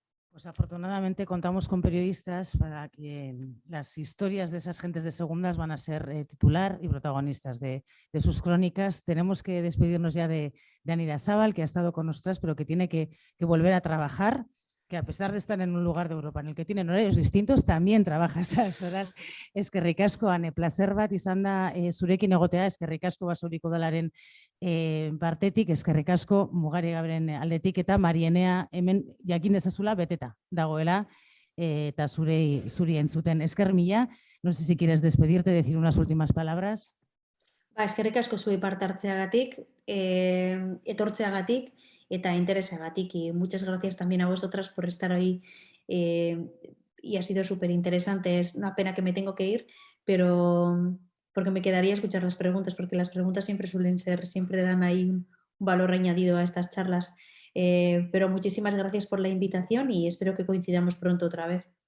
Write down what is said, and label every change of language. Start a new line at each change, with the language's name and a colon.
Spanish: Pues afortunadamente contamos con periodistas para que las historias de esas gentes de segundas van a ser titular y protagonistas de sus crónicas. Tenemos que despedirnos ya de Anne Irazábal, que ha estado con nosotras, pero que tiene que volver a trabajar, que a pesar de estar en un lugar de Europa en el que tienen horarios distintos, también trabaja a estas horas.
Basque: Eskerrik asko, Anne, placer bat izan da zurekin egotea, eskerrik asko Basauriko udalaren partetik, eskerrik asko Mugari Gaberen aldetik, eta Marienea hemen jakin dezazula beteta dagoela, eta zuri entzuten.
Spanish: Esker mila, no sé si quieres despedirte, decir unas últimas palabras.
Basque: Eskerrik asko zuei parte hartzeagatik, etortzeagatik, eta interesagatik,
Spanish: y muchas gracias también a vosotras por estar hoy, y ha sido súper interesante. Es una pena que me tengo que ir, pero porque me quedaría a escuchar las preguntas, porque las preguntas siempre dan ahí un valor añadido a estas charlas, pero muchísimas gracias por la invitación y espero que coincidamos pronto otra vez.